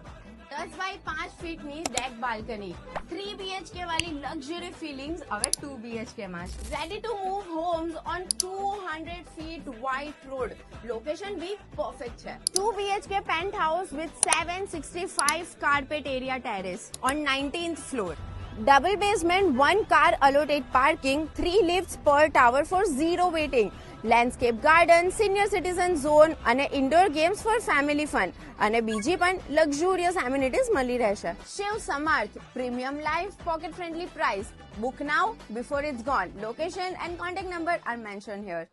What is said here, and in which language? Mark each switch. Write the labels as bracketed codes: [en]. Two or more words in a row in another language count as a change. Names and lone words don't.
[gu] 10 બાય 5 ફીટની [en] deck balcony. [gu] 3 BHK વાળી [en] luxury feelings [gu] હવે 2 BHK માં છે. [en] ready to move homes on 200 feet wide road. [gu] લોકેશન બી પરફેક્ટ છે. [en] 2 BHK penthouse with 765 carpet area terrace on 19th floor. Double basement, 1 car allotted parking, 3 lifts per tower for 0 waiting. Landscape garden, senior citizen zone અને indoor games for family fun. [gu] અને બીજી પણ [en] luxurious amenities [gu] મળી રહેશે. શિવ સમર્થ, [en] premium life, pocket friendly price. Book now before it's gone. Location and contact number are mentioned here.